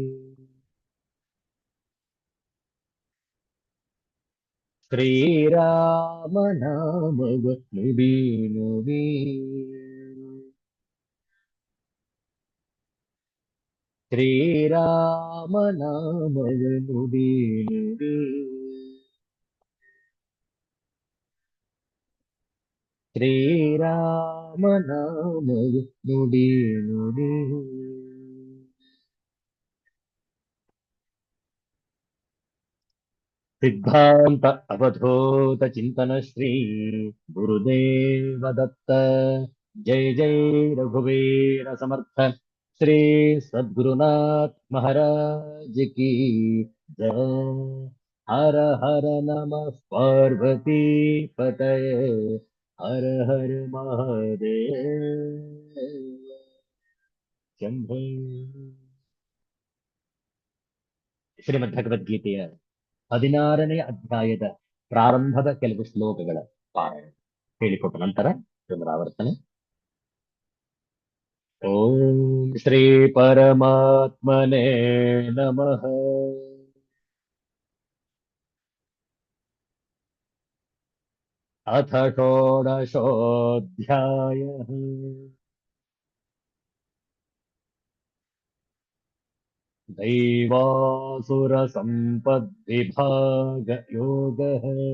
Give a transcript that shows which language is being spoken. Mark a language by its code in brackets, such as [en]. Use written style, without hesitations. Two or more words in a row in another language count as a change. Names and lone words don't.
[kn] ಶ್ರೀರಾಮ ನಾಮವ ನುಡಿ ನುಡಿ ಶ್ರೀರಾಮ ನಾಮವ ನುಡಿ ನುಡಿ ಶ್ರೀರಾಮ ನಾಮವ ನುಡಿ ನುಡಿ [sa] सिद्धांत अवधूत चिंतन श्री गुरुदेव दत्त जय जय रघुवीर समर्थ [hi] श्री सद्गुरुनाथ महाराज की जय [sa] हर हर नमः पार्वती पतये हर हर महादेव [kn] शंभो ಶ್ರೀಮದ್ ಭಗವದ್ಗೀತೆಯ 16ನೇ ಅಧ್ಯಾಯದ ಪ್ರಾರಂಭದ ಕೆಲವು ಶ್ಲೋಕಗಳ ಪಾರಾಯಣ ಹೇಳಿಕೊಟ್ಟ ನಂತರ ಪುನರಾವರ್ತನೆ. [sa] ಓಂ ಶ್ರೀ ಪರಮಾತ್ಮನೇ ನಮಃ. ಅಥ ಷೋಡಶೋऽಧ್ಯಾಯಃ. दैवासुरसम्पद्विभागयोगः.